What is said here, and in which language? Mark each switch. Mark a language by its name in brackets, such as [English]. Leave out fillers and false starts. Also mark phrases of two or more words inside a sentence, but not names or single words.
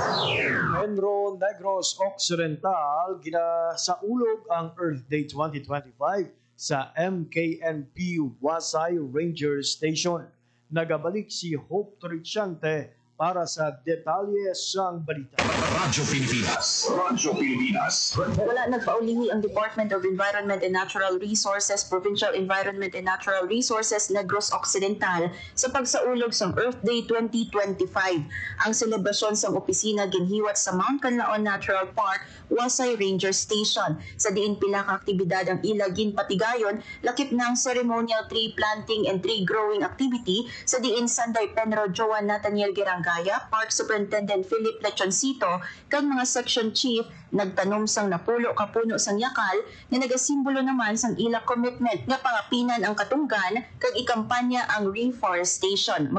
[Hiligaynon] Enro Negros Occidental ginasaulog ang Earth Day 2025 sa MKNP Wasay Ranger Station. Nagabalik si Hope Torrichante para sa detalye sang balita. Radyo Pilipinas. Radyo Pilipinas. Wala nagpaulihi ang Department of Environment and Natural Resources, Provincial Environment and Natural Resources, Negros Occidental sa pagsaulog sa Earth Day 2025. Ang selebrasyon sa opisina ginhiwat sa Mount Canlaon Natural Park, Wasay Ranger Station. Sa diin pila ka aktibidad ang ila ginpatigayon, lakip ng [English] ceremonial tree planting and tree growing activity [Hiligaynon] sa diin Sanday Penro Joan Nathaniel Gerangaya, Park Superintendent Philip Lechoncito, kag mga section chief nagtanom sang napulo ka puno sang yakal nga nagasimbolo naman sang ila commitment nga pangapinan ang katunggan kag ikampanya ang reforestation.